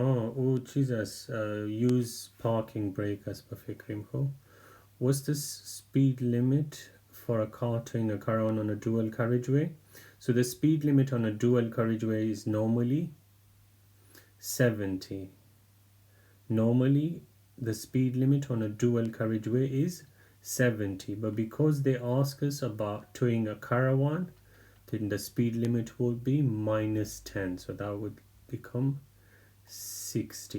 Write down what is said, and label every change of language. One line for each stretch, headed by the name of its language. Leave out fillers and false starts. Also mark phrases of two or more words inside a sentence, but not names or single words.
Persian: او چیز است
English: use parking brake
Persian: است به فکریم. خب
English: what's the speed limit for a car towing a caravan on a dual carriageway? So the speed limit on a dual carriageway is normally 70. Normally the speed limit on a dual carriageway is 70, but because they ask us about towing a caravan, then the speed limit will be -10, so that would become 60.